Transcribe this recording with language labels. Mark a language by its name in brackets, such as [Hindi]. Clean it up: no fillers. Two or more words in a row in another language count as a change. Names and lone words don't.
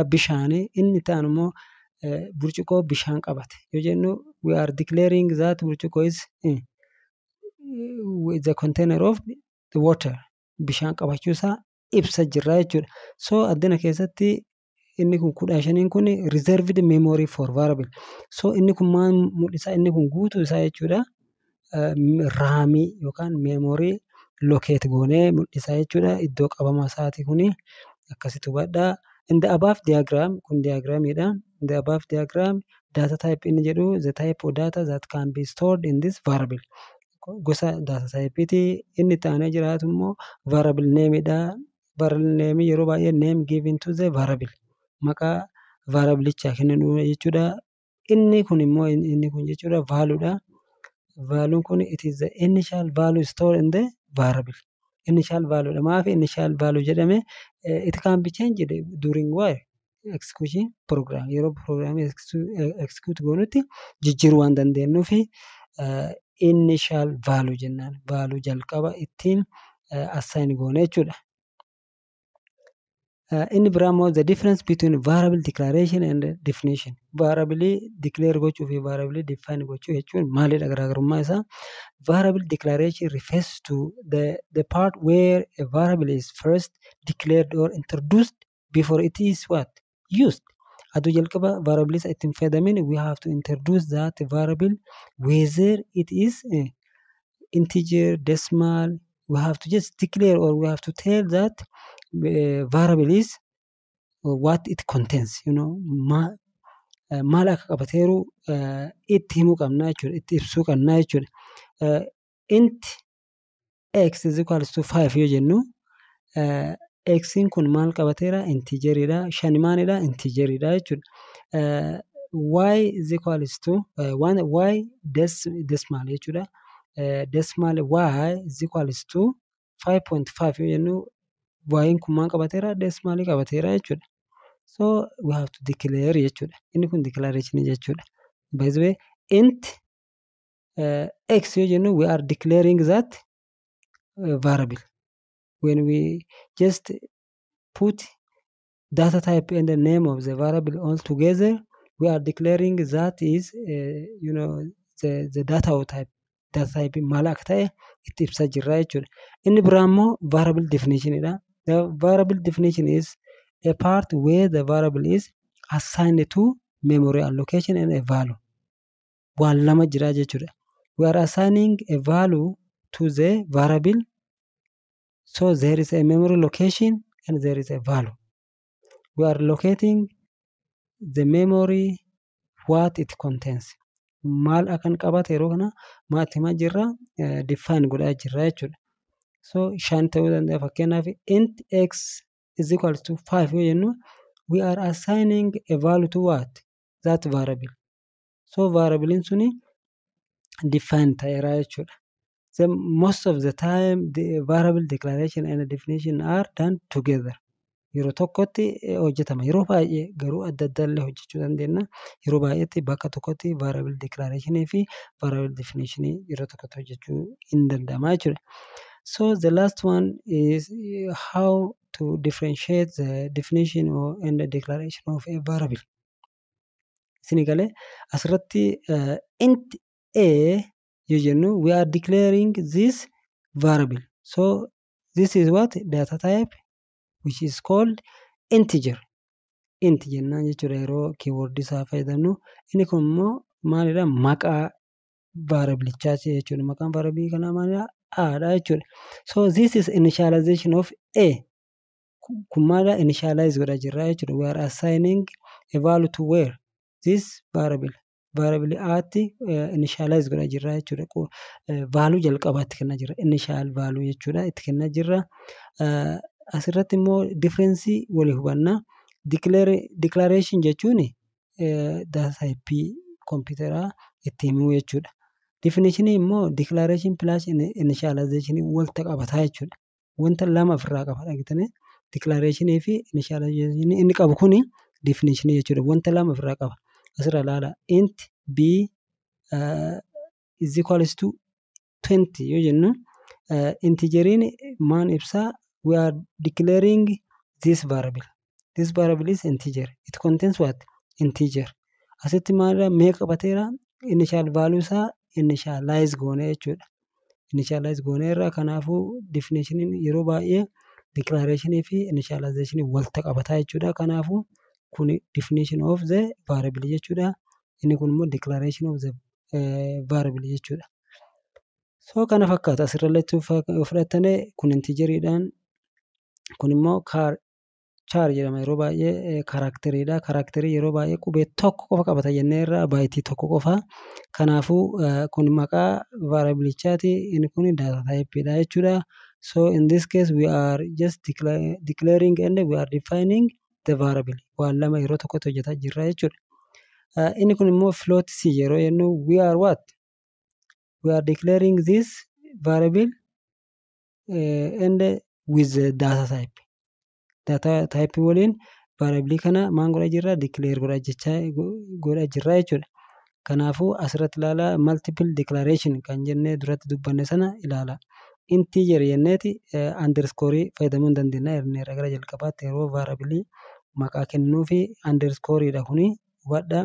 [Oromo] Bishaanii. Inni ta'an immoo burcuqqoo bishaan qabate. Yoo jennu [English] we are declaring that burcuqqoo is the container of the water. [Oromo] Bishaan qabachuu isaa ibsa jirra jechuudha. So addina keessatti inni kun 15 kun [English] reserved memory for variable. [Oromo] So inni kun maal mul'isa? Inni kun guutuu isaa jechuudha. Raamii yookaan [English] memory locate [Oromo] goonee mul'isa jechuudha. Iddoo qabama isaati kuni akkasitti hubadhaa. [English] In the above diagram, [Oromo] kun diagramiidha. [English] In the above diagram, data type [Oromo] inni jedhu [English] the type of data that can be stored in this variable. [Oromo] Gosa [English] data typeiti. [Oromo] Inni taanee jiraatu immoo [English] variable nameidha. Variable name [Oromo] yeroo baay'ee [English] name given to the variable. [Oromo] Maqaa variablechaa kennu jechuudha. Inni kun immoo inni kun jechuudha valuudha. Valuun kun [English] it is the initial value stored in the variable. Initial value dha. [Oromo] Maaf [English] initial value [Oromo] jedhame? [English] It can be changed during while execution program. [Oromo] Yeroo program execute goonutti jijjiiruu waan dandeenyuufi [English] initial value [Oromo] jennaan. Value jalqaba ittiin assign goone jechuudha. Inni biraa immoo [English] the difference between variable declaration and definition. Variable declare [Oromo] gochuu fi [English] variable define [Oromo] gochuu jechuun maalidha garaagarummaa isaa? [English] Variable declaration refers to the part where a variable is first declared or introduced before it is what? Used. [Oromo] Aduu jalqaba variable isa ittiin fayyadamin [English] we have to introduce that variable whether it is integer, decimal. We have to just declare or we have to tell that variable is what it contains, you know, [Oromo] maal akka qabateeru itti himuu qabna jechuudha, itti ibsuu qabna jechuudha. [English] Int x is equals to 5 [Oromo] yoo jennu x'n kun maal qabateera? Integeridha. Shani maalidha? Integeridha jechuudha. [English] Y is equals to y decimal jechuudha. Decimal y is equals to 5.5 [Oromo] yoo jennu y'in kun maal qabateera? Decimal qabateera jechuudha. [English] So we have to declare jechuudha. [Oromo] Inni kun declaration jechuudha. [English] By the way, int x [Oromo] yoo jennu [English] we are declaring that variable. When we just put data type and the name of the variable all together, we are declaring that is you know the data type. Data type [Oromo] maal akka ta'e itti ibsaa jirra jechuudha. Inni biraa immoo [English] variable definition [Oromo] dha. [English] The variable definition is a part where the variable is assigned to memory allocation and a value. [Oromo] Waan lama jira jechuudha. [English] We are assigning a value to the variable, so there is a memory location and there is a value. We are locating the memory what it contains. [Oromo] Maal akan qabate yeroo kana maal himaa jirra? Define godhaa jirra jechuudha. So 5 ta'uu danda'a. [English] Fakkeenyaaf int x is equals to 5 [Oromo] yoo jennu [English] we are assigning a value to what? That variable. So variable suni define [Oromo] ta'eera jechuudha. [English] So most of the time the variable declaration and definition are done together. [Oromo] Yeroo tokkotti hojjetama. Yeroo baay'ee garuu adda adda illee hojjechuu dandeenya. Yeroo baay'eetti bakka tokkotti [English] variable declaration [Oromo] fi [English] variable definition [Oromo] yeroo tokkotti hojjechuu hin danda'ama jechuudha. [English] So the last one is how to differentiate the definition and the declaration of a variable. [Oromo] Isin galee asirratti [English] int a [Oromo] yoo jennu [English] we are declaring this variable. So this is what? Data type which is called integer. [Oromo] Int jennaan jechuudha yeroo keyword isaa fayyadamnu. Inni kun immoo maalidha? Maqaa variableichaati jechuudha. Maqaan variable kanaa maalidha? A dha jechuudha. [English] So this is initialization of a. [Oromo] Kun maalidha? Initialize godhaa jirra jechuudha. [English] We are assigning a value to where? This variable. [Oromo] Variable aatti initialize godhaa jirra jechuudha. Value jalqabaatti kennaa jirra. [English] Initial value [Oromo] jechuudha itti kennaa jirra. Asirratti immoo difference walii hubanna. Declaration jechuun [English] data type [Oromo] computeraa itti himuu jechuudha. Definition immoo declaration plus initialization walitti qabataa jechuudha. Wanta lama ofirraa qaba dhagitanii declaration fi initialization inni qabu kuni definition jechuudha. Wanta lama ofirraa qaba. Asirra ilaala [English] int b is equals to 20 [Oromo] yoo jennu integeriin maan ibsaa? [English] We are declaring this variable. This variable is integer. It contains what? Integer. [Oromo] Asitti maalidha? Meeqa qabateera? [English] Initial value [Oromo] isaa initialize goone jechuudha. Initialize goone irraa kanaafuu definition yeroo baay'ee declaration fi initialization walitti qabataa jechuudha. Kanaafuu kun [English] definition of the variable [Oromo] jechuudha. Inni kun immoo [English] declaration of the variable [Oromo] jechuudha. So kana fakkaata asirratti fudhatanii kun integeridhaan kun immoo char jedhama yeroo baay'ee karakteriidha. Karakterii yeroo baay'ee qubee tokko qofa qabata jennee irraa baayitii tokko qofa. Kanaafuu kun maqaa variableichaati. Inni kun [English] data type [Oromo] dha jechuudha. [English] So in this case we are just declaring and we are defining the variable. [Oromo] Waan lama yeroo tokkotti hojjetaa jirra jechuudha. Inni kun immoo float c yeroo jennu [English] we are what? We are declaring this variable and with the data type. Data type [Oromo] waliin variable kana maal godhaa jirra declare godhaa jirra jechuudha. Kanaafuu asirratti ilaalaa [English] multiple declaration [Oromo] kan jennee duratti dubbanne sana ilaala. Integer jenneeti underscore fayyadamuu hin dandeenya. Irra gara jalqabaatti yeroo variable maqaa kennuu fi underscoreedha kuni hubadhaa.